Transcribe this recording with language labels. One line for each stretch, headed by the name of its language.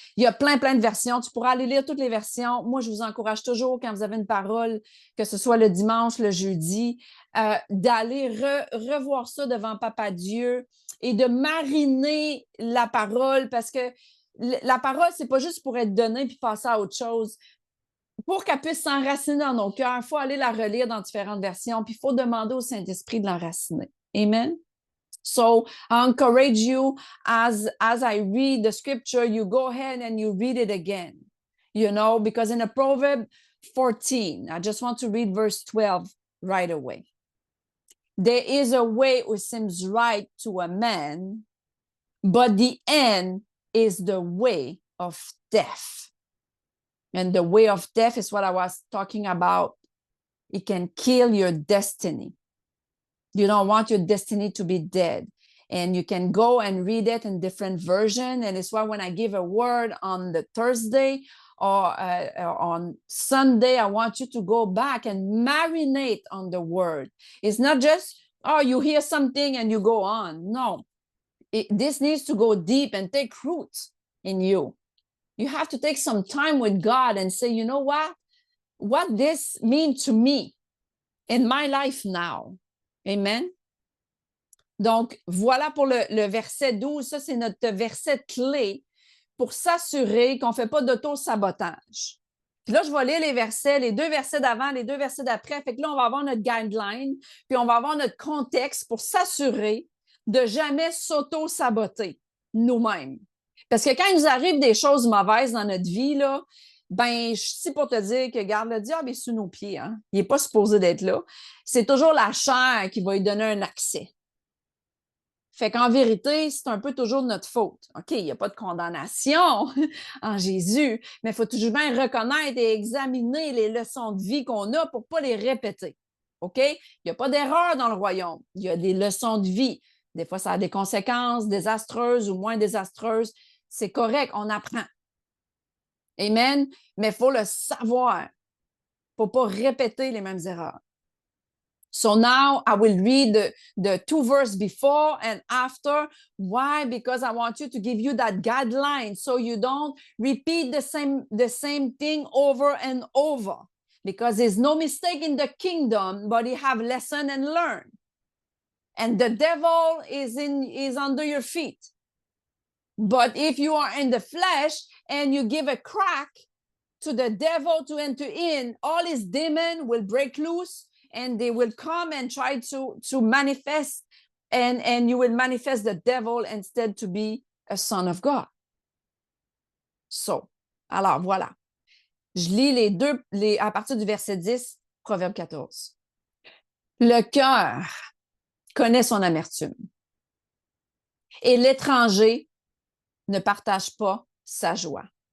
French: Il y a plein de versions. Tu pourras aller lire toutes les versions. Moi, je vous encourage toujours, quand vous avez une parole, que ce soit le dimanche, le jeudi, d'aller revoir ça devant Papa Dieu et de mariner la parole, parce que la parole, c'est pas juste pour être donnée puis passer à autre chose. Pour qu'elle puisse s'enraciner dans nos cœurs, il faut aller la relire dans différentes versions, puis il faut demander au Saint-Esprit de l'enraciner. Amen.
English: So I encourage you, as I read the scripture, you go ahead and you read it again. You know, because in a Proverb 14, I just want to read verse 12 right away. There is a way which seems right to a man, but the end is the way of death. And the way of death is what I was talking about. It can kill your destiny. You don't want your destiny to be dead. And you can go and read it in different versions. And it's why when I give a word on the Thursday or on Sunday, I want you to go back and marinate on the word. It's not just, oh, you hear something and you go on. No, this needs to go deep and take root in you. You have to take some time with God and say, you know what this means to me in my life now. Amen.
French: Donc, voilà pour le verset 12. Ça, c'est notre verset clé pour s'assurer qu'on ne fait pas d'auto-sabotage. Puis là, je vais lire les versets, les deux versets d'avant, les deux versets d'après. Fait que là, on va avoir notre guideline, puis on va avoir notre contexte pour s'assurer de jamais s'auto-saboter nous-mêmes. Parce que quand il nous arrive des choses mauvaises dans notre vie, là, ben, je suis pour te dire que, regarde, le diable est sous nos pieds. Hein? Il n'est pas supposé d'être là. C'est toujours la chair qui va lui donner un accès. Fait qu'en vérité, c'est un peu toujours de notre faute. OK, il n'y a pas de condamnation en Jésus, mais il faut toujours bien reconnaître et examiner les leçons de vie qu'on a pour ne pas les répéter. OK? Il n'y a pas d'erreur dans le royaume. Il y a des leçons de vie. Des fois, ça a des conséquences désastreuses ou moins désastreuses. C'est correct, on apprend. Amen? Mais il faut le savoir. Il ne faut pas répéter les mêmes erreurs.
English: So now I will read the two verses before and after. Why? Because I want you to give you that guideline so you don't repeat the same thing over and over. Because there's no mistake in the kingdom, but you have lesson and learn. And the devil is under your feet. But if you are in the flesh and you give a crack to the devil to enter in, all his demons will break loose and they will come and try to manifest, and you will manifest the devil instead to be a son of God.
French: So, alors voilà. Je lis à partir du verset 10, Proverbe 14. Le cœur connaît son amertume et l'étranger ne partage pas sa joie.